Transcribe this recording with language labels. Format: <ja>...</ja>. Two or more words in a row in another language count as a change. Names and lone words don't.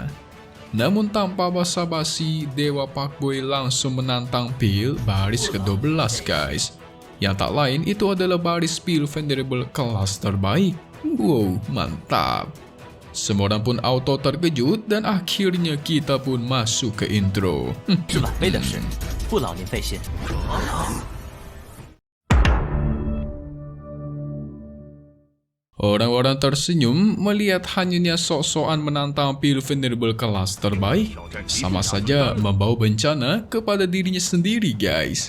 <id>Namun tanpa basa-basi, Dewa Pakboy langsung menantang pil baris ke-12 guys. Yang tak lain itu adalah baris pil Venerable kelas terbaik. Wow, mantap. Semua orang pun auto terkejut dan akhirnya kita pun masuk ke intro.</id> <zh>是晚辈的事，不劳您费心。</zh> <id>Orang-orang tersenyum melihat hanyutnya sok-sokan menantang pil Venerable kelas terbaik. Sama saja membawa bencana kepada dirinya sendiri guys.</id>